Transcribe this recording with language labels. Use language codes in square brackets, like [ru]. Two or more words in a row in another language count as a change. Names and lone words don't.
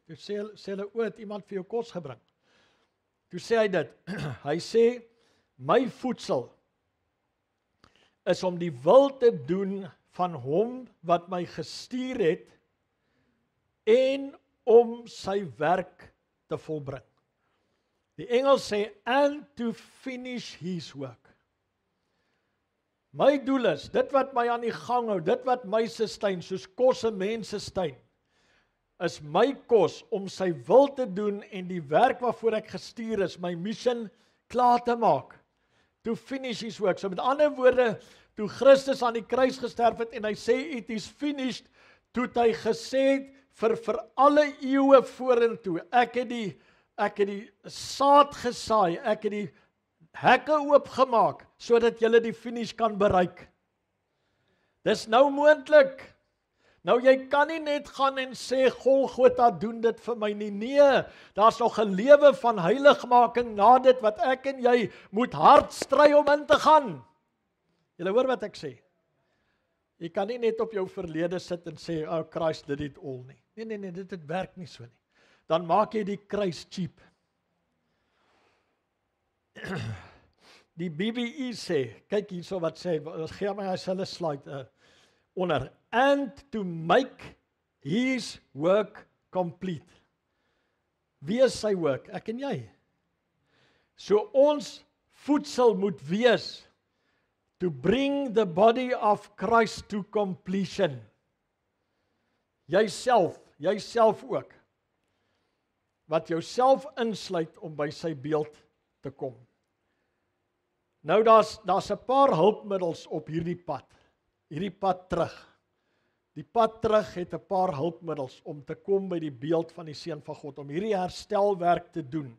[af] Toe sê hulle, het iemand vir jou kos gebring? Toe sê hy dit, hy sê, my voedsel is om die wil te doen van hom wat my gestuur het, en om sy werk te volbring. Die Engels sê, [en] and to finish his work. [af] My doel is, dit wat my aan die gang hou, dit wat my sustain, soos kos 'n mens sustain, is my kos om sy wil te doen en die werk waarvoor ek gestuur is, my mission klaar te maak. [en] To finish his work. [af] So met ander woorde, toe Christus aan die kruis gesterf het en hy sê, [en] it is finished, [af] toe het hy gesê, vir alle eeue vorentoe, ek het die saad gesaai, ek het die hekke oopgemaak, sodat julle die finish kan bereik. Dis nou moontlik. Nou jy kan nie net gaan en sê, Golgotha doen dit vir my nie. Nee, daar's nog 'n lewe van heiligmaking na dit, wat ek en jy moet hard stry om in te gaan. Julle hoor wat ek sê? Jy kan nie net op jou verlede sit en sê, [en] oh Christ did it all nie. [af] Nee, dit werk nie so nie. Dan maak jy die kruis cheap. Die BBE sê, kyk hierso wat sê, gee my as hulle slide onder, [en] and to make his work complete. [af] Wie is sy work? Ek en jy. So ons voedsel moet wees, [en] to bring the body of Christ to completion. [af] Jyself ook, wat jouself insluit om by sy beeld te kom. Nou daar's 'n paar hulpmiddels op hierdie pad terug. Die pad terug het 'n paar hulpmiddels om te kom by die beeld van die Seun van God, om hierdie herstelwerk te doen.